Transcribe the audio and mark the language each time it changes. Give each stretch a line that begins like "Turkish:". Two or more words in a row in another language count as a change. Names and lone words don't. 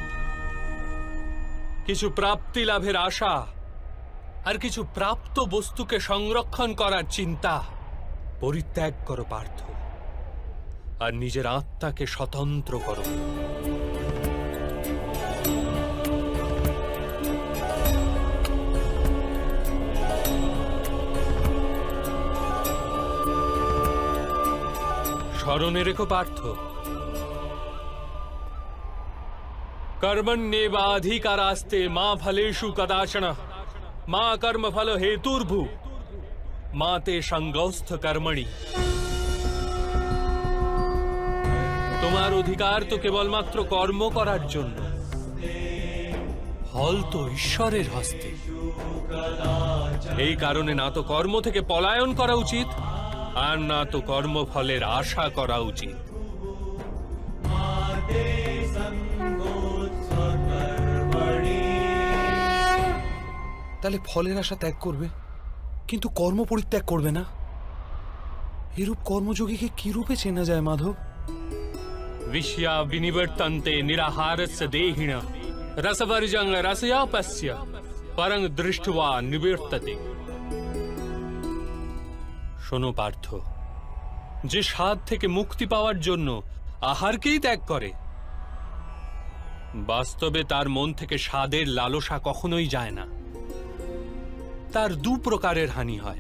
Bangla: কিছু প্রাপ্তি লাভের আশা আর কিছু প্রাপ্ত বস্তুকে সংরক্ষণ করার চিন্তা পরিত্যাগ করো পার্থ, আর নিজের আত্মাকে স্বতন্ত্র করো। স্মরণে রেখো পার্থ,
Sanskrit: कर्मण्येवाधिकारास्ते मा फलेषु कदाचन मा कर्म फल हेतुर्भु मा ते संगौस्थ कर्मणि।
Bangla: তোমার অধিকার তো কেবলমাত্র কর্ম করার জন্য, ফল তো ঈশ্বরের হস্তে। এই কারণে না তো কর্ম থেকে পলায়ন করা উচিত, আর না তো কর্মফলের আশা করা উচিত। তাহলে ফলের আশা ত্যাগ করবে, কিন্তু কর্ম পরিত্যাগ করবে না। এরূপ কর্মযোগীকে কি রূপে চেনা যায় মাধব?
Sanskrit: विषया विनिवर्तन्ते निराहारस्य देहिन रसवर्जं रसयापस्य परं दृष्ट्वा निवर्तते।
Bangla: শোনো পার্থ, যে স্বাদ থেকে মুক্তি পাওয়ার জন্য আহারকেই ত্যাগ করে, বাস্তবে তার মন থেকে স্বাদের লালসা কখনোই যায় না। তার দু প্রকারের হানি হয়।